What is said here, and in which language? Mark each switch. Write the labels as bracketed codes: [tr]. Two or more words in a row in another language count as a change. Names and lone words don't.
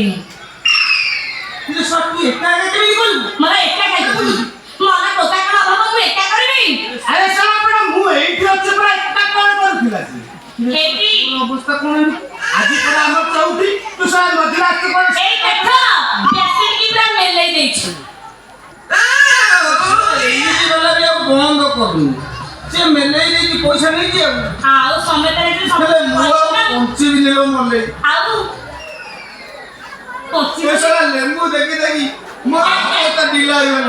[or] ଇଲୋ ସା ତୁ ଏକା ଏକା କେମିତି କରିବୁ ମୋର ଏକା ଖାଇବୁ ମୋର ଟୋକା କଣ ଅଭାବ ମୁଁ ଏକା କରିବି ଆରେ ଶଳା ପରା ମୁଁ ଏଇଠି ଅଛି ପରା ଏକା କଣ କରୁଥିଲା ସେ ହେବି ଅବସ୍ଥା କଣ ହେବି ଆଜି ପରା ଆମ ଚଉଠି ତୁ ଶଳା ମଝିରେ ଆସି କଣ [bn] এই দেখো বেসিন কি পুরা মেলাই ଦେଇଛି [or] ଏମିତି ଗଲା ବି ଆଉ ବନ୍ଦ କରୁନି ସେ ମେଲେଇ ଦେଇକି ପଇସା ନେଇଛି ଆଉ ସମେତ ହେଲେ ମୁଁ ଆଉ ପଞ୍ଚିବି ନେଲ ମଲେ ଆଉ ସେ ଶଳା ଲେମ୍ବୁ ଦେଖି ଦେଖି ମୋ ହାତ ଢିଲା ହେଇଗଲାଣି